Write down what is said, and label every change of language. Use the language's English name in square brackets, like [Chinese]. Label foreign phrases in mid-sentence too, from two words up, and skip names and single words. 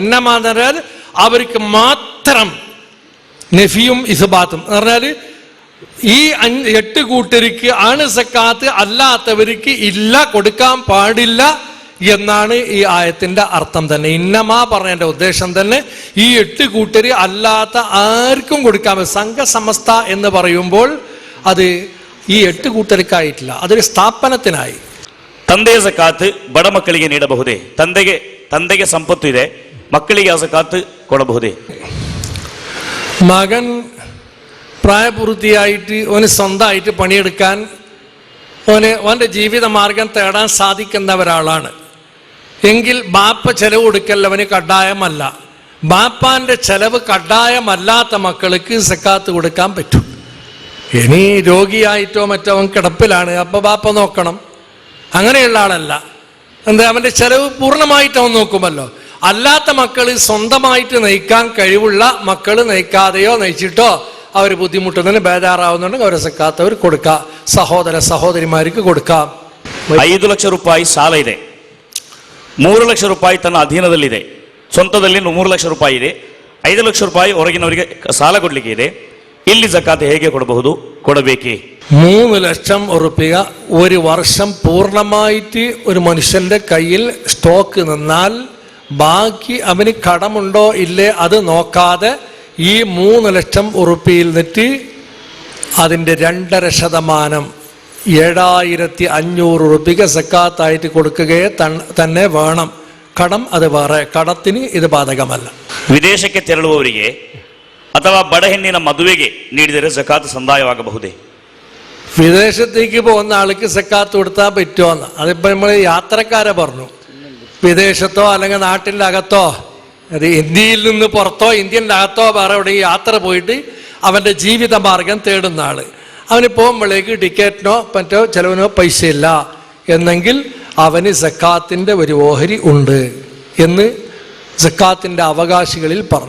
[Malayalam] ഇന്നമാ എന്ന് പറഞ്ഞാൽ അവർക്ക് മാത്രം നഫിയും ഇസ്ബാത്തും എന്ന് പറഞ്ഞാൽ ഈ 8 കൂട്ടർക്ക് ആണ് സക്കാത്ത്, അല്ലാത്തവർക്ക് ഇല്ല, കൊടുക്കാൻ പാടില്ല എന്നാണ് ഈ ആയത്തിന്റെ അർത്ഥം തന്നെ. ഇന്നമാ പറഞ്ഞതിന്റെ ഉദ്ദേശം തന്നെ ഈ 8 കൂട്ടര് അല്ലാത്ത ആർക്കും കൊടുക്കാൻ പറ്റും. സംഘസമസ്ത എന്ന് പറയുമ്പോൾ അത് ഈ 8 കൂട്ടർക്കായില്ല, അതിന്റെ സ്ഥാപനത്തിനായി. [Kannada] ತಂದೆಯ ಸಕಾತ್ ಬಡ ಮಕ್ಕಳಿಗೆ ನೀಡಬಹುದೇ? ತಂದೆಗೆ ಸಂಪತ್ತು ಇದೆ, ಮಕ್ಕಳಿಗೆ ಆ ಸಕಾತ್ ಕೊಡಬಹುದೇ? [Malayalam] മകൻ പ്രായപൂർത്തിയായിട്ട് ഓന് സ്വന്തമായിട്ട് പണിയെടുക്കാൻ ഓൻ്റെ ജീവിത മാർഗം തേടാൻ സാധിക്കുന്ന ഒരാളാണ് എങ്കിൽ ബാപ്പ ചെലവ് കൊടുക്കൽ അവന് കഡ്ഡായമല്ല. ബാപ്പാന്റെ ചെലവ് കഡ്ഡായമല്ലാത്ത മക്കൾക്ക് സക്കാത്ത് കൊടുക്കാൻ പറ്റും. ഇനി രോഗിയായിട്ടോ മറ്റോ അവൻ കിടപ്പിലാണ്, അപ്പൊ ബാപ്പ നോക്കണം, അങ്ങനെയുള്ള ആളല്ല. എന്താ, അവന്റെ ചെലവ് പൂർണ്ണമായിട്ട് അവൻ നോക്കുമല്ലോ. അല്ലാത്ത മക്കള് സ്വന്തമായിട്ട് നയിക്കാൻ കഴിവുള്ള മക്കള് നയിക്കാതെയോ നയിച്ചിട്ടോ അവർ ബുദ്ധിമുട്ടുന്നതിന് ബേജാറാവുന്നുണ്ടെങ്കിൽ അവരെ സക്കാത്ത് അവർ കൊടുക്കാം, സഹോദരിമാർക്ക് കൊടുക്കാം. [Kannada] 5 ಲಕ್ಷ ರೂಪಾಯಿ ಸಾಲ ಇದೆ, 3 ಲಕ್ಷ ರೂಪಾಯಿ ತನ್ನ ಅಧೀನದಲ್ಲಿದೆ, ಸ್ವಂತದಲ್ಲಿ 3 ಲಕ್ಷ ರೂಪಾಯಿ ಇದೆ, 5 ಲಕ್ಷ ರೂಪಾಯಿ ಹೊರಗಿನವರಿಗೆ ಸಾಲ ಕೊಡ್ಲಿಕ್ಕೆ ಇದೆ. ಇಲ್ಲಿ ಸಕಾತ್ ಹೇಗೆ ಕೊಡಬಹುದು, ಕೊಡಬೇಕೇ? [Malayalam] 3 ലക്ഷം ഉറുപ്പിക ഒരു വർഷം പൂർണ്ണമായിട്ട് ഒരു മനുഷ്യന്റെ കയ്യിൽ സ്റ്റോക്ക് നിന്നാൽ ബാക്കി അവന് കടമുണ്ടോ ഇല്ലേ അത് നോക്കാതെ ഈ 3 ലക്ഷം ഉറുപ്പിയിൽ നിന്നിട്ട് അതിൻ്റെ 2.5% 7500 ഉറുപ്പിക സക്കാത്തായിട്ട് കൊടുക്കുകയെ തന്നെ വേണം. കടം അത് വേറെ, കടത്തിന് ഇത് ബാധകമല്ല. [Kannada] ವಿದೇಶಕ್ಕೆ ತೆರಳುವವರಿಗೆ ಅಥವಾ ಬಡ ಹೆಣ್ಣಿನ ಮದುವೆಗೆ ನೀಡಿದರೆ ಸಕಾತ್ ಸಂದಾಯವಾಗಬಹುದೇ? [Malayalam] വിദേശത്തേക്ക് പോകുന്ന ആൾക്ക് സക്കാത്ത് കൊടുത്താൽ പറ്റുമോന്ന്, അതിപ്പോ നമ്മൾ യാത്രക്കാരെ പറഞ്ഞു. വിദേശത്തോ അല്ലെങ്കിൽ നാട്ടിൻ്റെ അകത്തോ, അത് ഇന്ത്യയിൽ നിന്ന് പുറത്തോ ഇന്ത്യൻ്റെ അകത്തോ വേറെ എവിടെ യാത്ര പോയിട്ട് അവൻ്റെ ജീവിത മാർഗം തേടുന്ന ആള്, അവന് പോകുമ്പോഴേക്ക് ടിക്കറ്റിനോ മറ്റോ ചെലവിനോ പൈസ ഇല്ല എന്നെങ്കിൽ അവന് സക്കാത്തിൻ്റെ ഒരു ഓഹരി ഉണ്ട് എന്ന് സക്കാത്തിൻ്റെ അവകാശികളിൽ പറഞ്ഞു.